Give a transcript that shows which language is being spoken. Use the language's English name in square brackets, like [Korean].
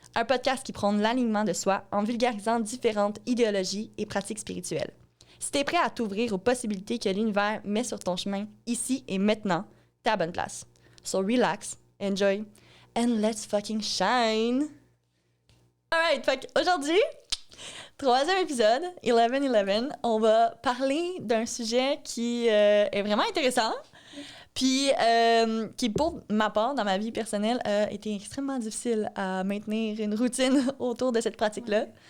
[French] Un podcast qui prône l'alignement de soi en vulgarisant différentes idéologies et pratiques spirituelles. Si t'es prêt à t'ouvrir aux possibilités que l'univers met sur ton chemin ici et maintenant, t'es à la bonne place. [English] So relax, enjoy, and let's fucking shine! [French] Alright, fait qu'aujourd'hui, troisième épisode, 1111, on va parler d'un sujet qui est vraiment intéressant. Puis, qui pour ma part, dans ma vie personnelle, a été extrêmement difficile à maintenir une routine autour de cette pratique-là.